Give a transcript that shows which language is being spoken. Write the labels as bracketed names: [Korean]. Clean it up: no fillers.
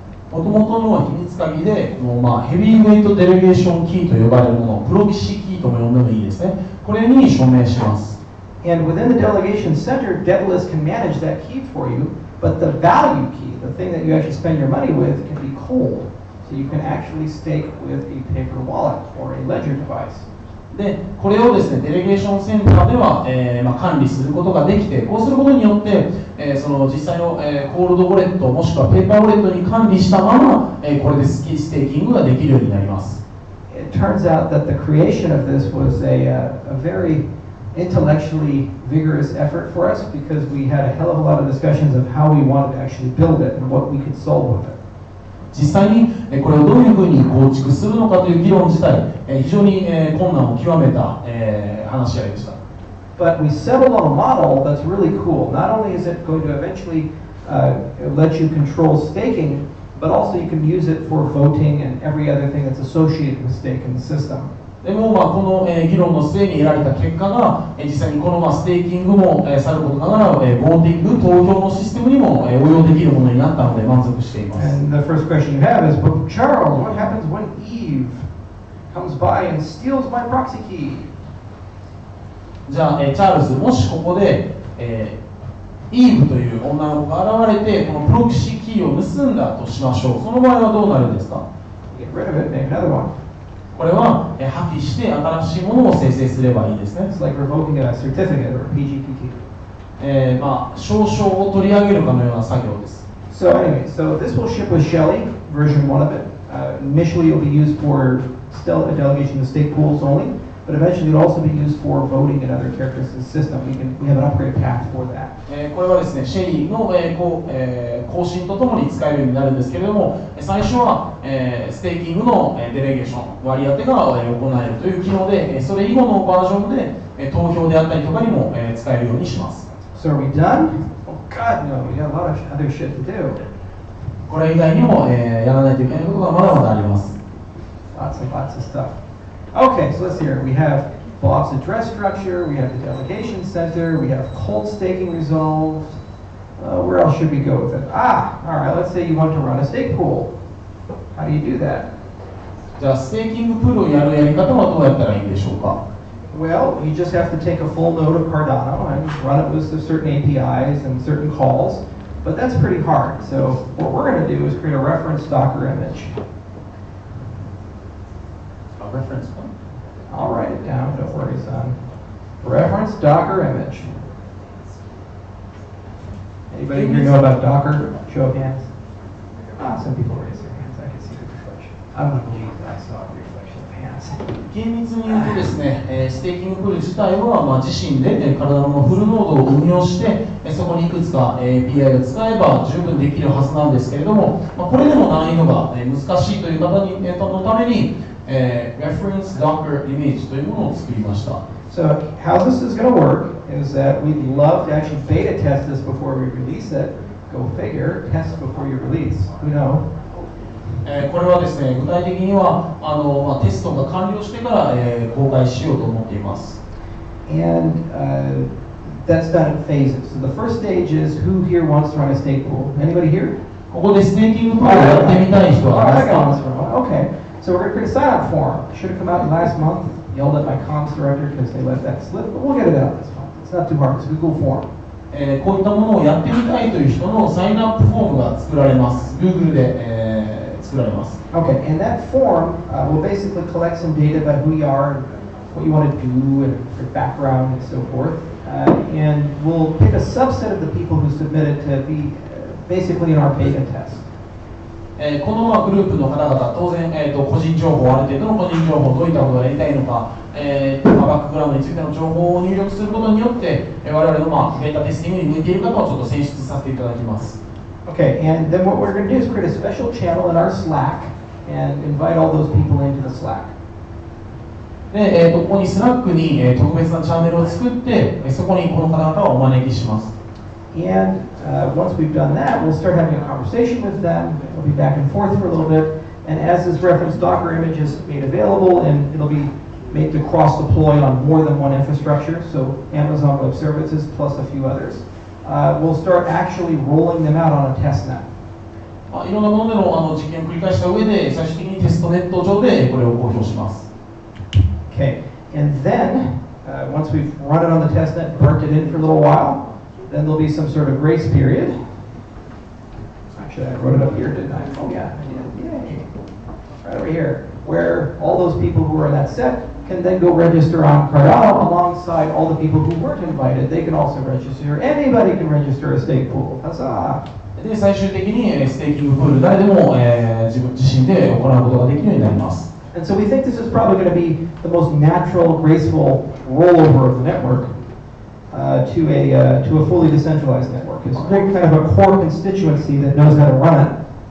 [Japanese] もともとの秘密鍵で、ヘビーウェイトデレゲーションキーと呼ばれるもの、プロキシキーとも呼んでもいいですね。これに署名します。 [English] And within the delegation center, Daedalus can manage that key for you, but the value key, the thing that you actually spend your money with, can be cold. So you can actually stake with a paper wallet or a ledger device. [Japanese] で、これをですね、デレゲーションセンターでは、管理することができて、こうすることによって、その実際の、コールドウォレットもしくはペーパーウォレットに管理したまま、これでステーキングができるようになります。 [English] It turns out that the creation of this was a very intellectually vigorous effort for us because we had a hell of a lot of discussions of how we wanted to actually build it and what we could solve with it. [Japanese] 実際にこれをどういうふうに構築するのかという議論自体、非常に困難を極めた話し合いでした。 [English] But we settled on a model that's really cool. Not only is it going to eventually let you control staking, but also you can use it for voting and every other thing that's associated with stake in the system. [Japanese] でもこの議論の末に得られた結果が実際にこのステーキングもさることながらボーティング投票のシステムにも応用できるものになったので満足しています。 [English] And the first question you have is, but Charles, what happens when Eve comes by and steals my proxy key? [Japanese] じゃあチャールズ、もしここでイーブという女の子が現れてこのプロキシキーを盗んだとしましょう。その場合はどうなるんですか？ [English] Get rid of it, make another one. [Japanese] これは破棄して新しいものを生成すればいいですね。 [English] It's like revoking a certificate or a PGP. [Japanese] 証書を取り上げるかのような作業です。 [English] So anyway, so this will ship with Shelley, version 1 of it. Initially it will be used for delegation to state pools only, but eventually it will also be used for voting and other characteristics of the system. We have an upgrade path for that. [Japanese] これはですね、シェリーの更新とともに使えるようになるんですけれども、最初はステーキングのデレゲーション、割り当てが行えるという機能で、それ以後のバージョンで投票であったりとかにも使えるようにします。 [English] So are we done? Oh God, no, we got a lot of other shit to do. [Japanese] これ以外にもやらないといけないことがまだまだあります。 [English] Lots of stuff. Okay, so let's hear it. We have Bob's address structure, we have the delegation center, we have cold staking resolved. Where else should we go with it? All right, let's say you want to run a stake pool. How do you do that? [Japanese] じゃあステーキングプールをやるやり方はどうやったらいいんでしょうか？ [English] Well, you just have to take a full node of Cardano and run it with certain APIs and certain calls, but that's pretty hard. So what we're going to do is create a reference Docker image. A reference what? I'll write it down, don't worry, son. Reference Docker image. Anybody here know about Docker? Show of hands. Some people raise their hands. I can see the reflection. I don't believe that I saw a reflection of hands. [Japanese] 厳密に言うとですね、ステーキングプール自体は自身で体のフルノードを運用して、そこにいくつか API を使えば十分できるはずなんですけれども、これでも難易度が難しいという方のために、Reference Docker Image というものを作りました。 [English] So how this is going to work is that we'd love to actually beta test this before we release it. Go figure, test before you release. Who knows? [Japanese] これはですね、具体的にはテストが完了してから、公開しようと思っています。 [English] And that's done in phases. So the first stage is who here wants to run a stake pool? Anybody here? [Japanese] ここでステーキングプールをやってみたい人はいますか？ [English] Okay. So we're going to create a sign-up form. It should have come out last month. Yelled at my comms director because they let that slip, but we'll get it out this month. It's not too hard. It's a Google form. [Japanese] こういったものをやってみたいという人のサインアップフォームが作られます。 Google で、作られます。 [English] Okay, and that form will basically collect some data about who you are, what you want to do, and your background and so forth. And we'll pick a subset of the people who submitted to be basically in our beta test. [Japanese] このグループの方々、当然、個人情報、ある程度の個人情報、どういったことをやりたいのか、バックグラウンドについての情報を入力することによって、我々のデータテスティングに向いている方をちょっと選出させていただきます。 [English] Okay, and then what we're going to do is create a special channel in our Slack and invite all those people into the Slack. [Japanese] で、ここにスラックに、特別なチャンネルを作って、そこにこの方々をお招きします。 [English] And once we've done that, we'll start having a conversation with them. We'll be back and forth for a little bit. And as this reference Docker image is made available, and it'll be made to cross-deploy on more than one infrastructure, so Amazon Web Services plus a few others, we'll start actually rolling them out on a test net. [Japanese] いろんなものでの実験を繰り返した上で、最終的にテストネット上でこれを公表します。 [English] Okay, and then once we've run it on the test net, burnt it in for a little while, then there'll be some sort of grace period. Actually, I wrote it up here, didn't I? Oh yeah, I did. Yay. Right over here, where all those people who are in that set can then go register on Cardano alongside all the people who weren't invited. They can also register. Anybody can register a stake pool. Huzzah! [Japanese] で、最終的にステーキングプール誰でも自分自身で行うことができるようになります。 [English] And so we think this is probably going to be the most natural, graceful rollover of the network to a fully decentralized network. It's kind of a core constituency that knows how to run it.